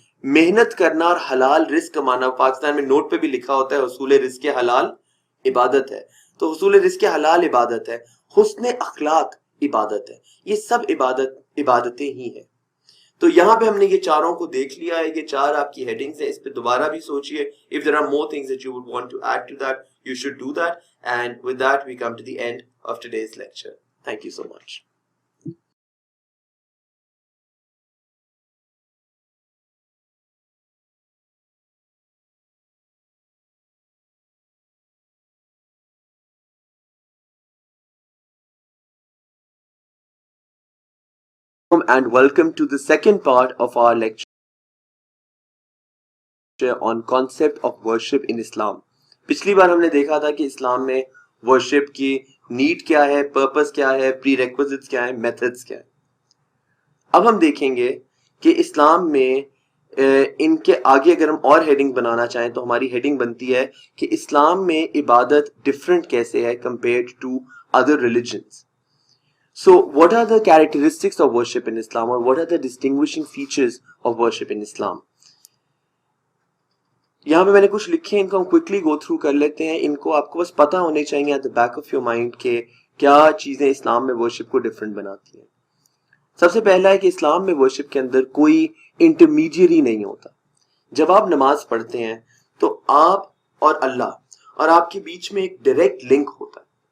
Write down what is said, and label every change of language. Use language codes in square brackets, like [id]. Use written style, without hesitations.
[ur] محنت کرنا اور حلال رزق کمانا، پاکستان میں نوٹ پہ بھی لکھا ہوتا ہے حصول رزق حلال عبادت ہے. تو حصول رزق حلال عبادت ہے. حسن اخلاق عبادت ہے. یہ سب عبادتیں ہی ہیں. تو یہاں پہ ہم نے یہ چاروں کو دیکھ لیا ہے. یہ 4 آپ کی ہیڈنگز ہیں، اس پہ دوبارہ بھی سوچئے. [en] If there are more things that you would want to add to that, you should do that. And with that, we come to the end of today's lecture. Thank you so much. And welcome to the second part of our lecture on concept of worship in Islam. [ur] پچھلی بار ہم نے دیکھا تھا کہ اسلام میں worship کی need کیا ہے، پرپس کیا ہے، پری ریکوزٹس کیا ہے، میتھڈس کیا ہے. اب ہم دیکھیں گے کہ اسلام میں ان کے آگے اگر ہم اور ہیڈنگ بنانا چاہیں تو ہماری ہیڈنگ بنتی ہے کہ اسلام میں عبادت ڈفرینٹ کیسے ہے compared to other religions. [en] So what are the characteristics of worship in Islam, or what are the distinguishing features of worship in Islam? [ur] یہاں پہ میں نے کچھ لکھے ہیں، ان کو ہم کوئکلی گو تھرو کر لیتے ہیں. ان کو آپ کو بس پتہ ہونے چاہیے [en] at the back of your mind [ur] کہ کیا چیزیں اسلام میں ورشپ کو ڈفرینٹ بناتی ہیں. سب سے پہلا ہے کہ اسلام میں ورشپ کے اندر کوئی انٹرمیڈیری نہیں ہوتا. جب آپ نماز پڑھتے ہیں تو آپ اور اللہ اور آپ کے بیچ میں ایک ڈائریکٹ لنک ہوتا ہے.